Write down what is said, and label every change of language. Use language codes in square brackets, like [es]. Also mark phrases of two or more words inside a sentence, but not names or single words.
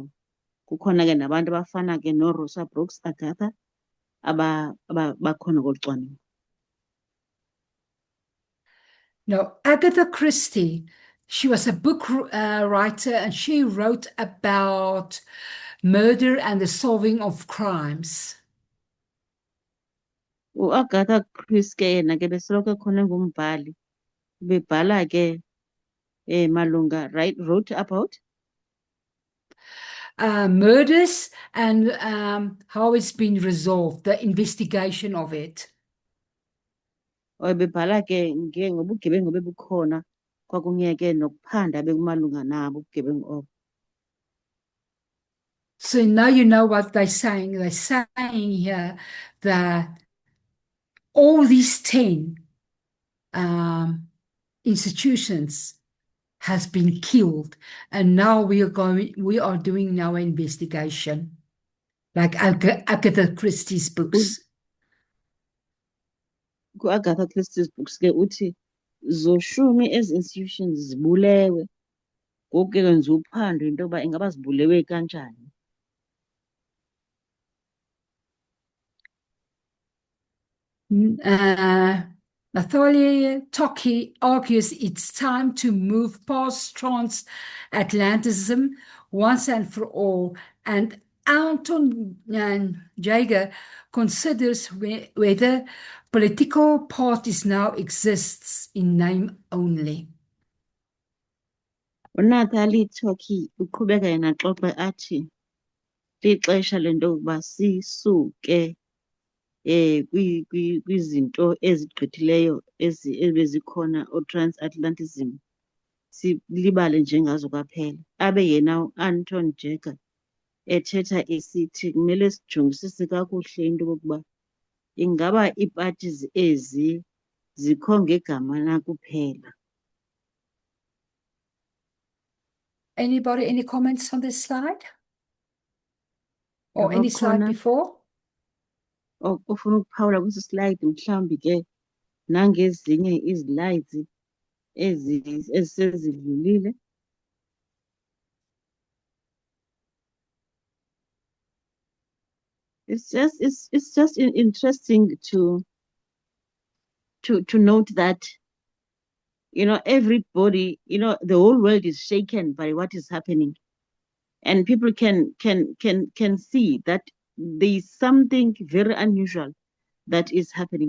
[xh] Kukhona ke nabantu abafana ke noRosa Brooks Agatha bakhona kolu cwaningo. [en] Now, Agatha Christie, she was a book writer, and she wrote about murder and the solving of crimes. [xh] UAgatha Christie ke yena ke besoloko khona ngumbhali bebhala ke malunga [en] wrote about murders and how it's been resolved, the investigation of it. [xh] Bebhala ke ngobugebengu bebukhona kwakunye ke nokuphanda bekumalunga nabo ubugebengu obo. [en] So now you know what they're saying. They're saying here that all these 10 institutions has been killed, and now we are doing now an investigation, like Agatha Christie's books. [xh] Ku-Agatha Christie's books ke uthi zoshumi ezi institutions zibulewe, ngoku ke kwenziwa uphando into yoba ingaba zibulewe kanjani. [en] Nathalie Toki argues it's time to move past transatlanticism once and for all, and Anton Jaeger considers whether political parties now exists in name only. [xh] UNathalie Toki uqhubeka yena xoxa athi lixesha lento yokuba sisuke kwizinto ezigqithileyo ebezikhona o-transatlantism, silibale njengazo kwaphela. Abe yena uAnton Jaeger ethetha esithi kumele sijongisise kakuhle into yokokuba ingaba ii-parties ezi zikho ngegama na kuphela. [en] Anybody, any comments on this slide? Or any slide [xh] Abakhona [en] before? [xh] ofuna ukuphawula kwisi slide mhlawumbi ke nangezinye izilides ezisezidlulile. [en] It's just interesting to note that, you know, everybody, you know, the whole world is shaken by what is happening, and people can see that there is something very unusual that is happening.